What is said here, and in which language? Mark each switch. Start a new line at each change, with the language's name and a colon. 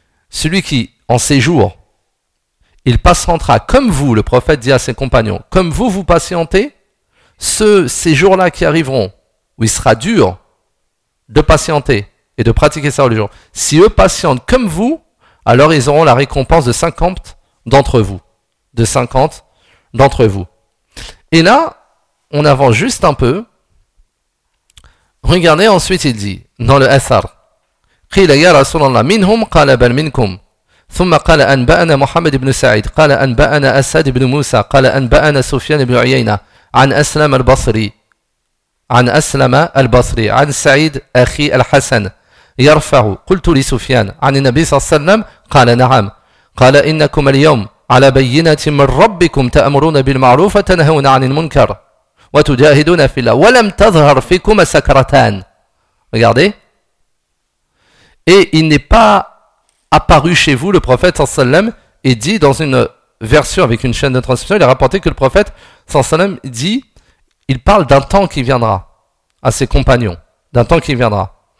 French: Celui qui en ces jours il patientera comme vous, le prophète dit à ses compagnons, comme vous, vous patientez, ces jours-là qui arriveront, où il sera dur de patienter et de pratiquer sa religion, si eux patientent comme vous, alors ils auront la récompense de 50 d'entre vous. De 50 d'entre vous. Et là, on avance juste un peu. Regardez, ensuite il dit, dans le Athar,
Arabic: « Qila ya Rasulallah minhum qala bal minkum » ثم قال أنبأنا محمد بن سعيد قال أنبأنا أسد بن موسى قال أنبأنا سفيان بن عيينة عن أسلم البصري عن أسلم البصري عن سعيد أخي الحسن يرفع قلت لسفيان عن النبي صلى الله عليه وسلم قال نعم قال إنكم اليوم على بينة من ربكم تأمرون بالمعروف وتنهون عن المنكر وتجاهدون في الله ولم تظهر فيكم سكرتان.
French: Regardez. Et il n'est pas apparu chez vous, le prophète sallallahu alayhi wa sallam, et dit dans une version avec une chaîne de transmission, il a rapporté que le prophète sallallahu alayhi wa sallam dit, il parle d'un temps qui viendra à ses compagnons, d'un temps qui viendra.